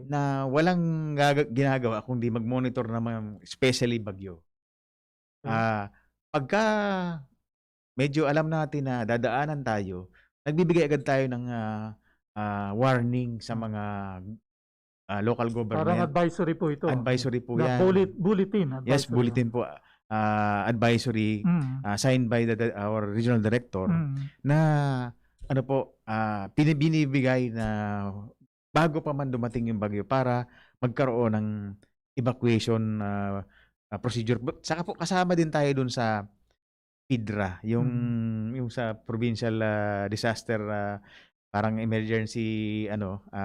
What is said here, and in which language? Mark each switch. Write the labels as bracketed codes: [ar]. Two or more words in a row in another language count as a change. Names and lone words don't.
[tl] na walang ginagawa kundi mag-monitor ng mga especially bagyo. Okay. Pagka medyo alam natin na dadaanan tayo, nagbibigay agad tayo ng warning sa mga local Parang government. advisory po ito. Advisory po Na yan. bulletin. Yes, Advisory. bulletin po. Advisory Mm. [en] signed by our regional director Mm. [tl] na ano po, binibigay na bago pa man dumating yung bagyo para magkaroon ng [en] evacuation procedure. [tl] Saka po kasama din tayo dun sa PIDRA, yung sa [en] provincial disaster [tl] parang emergency ano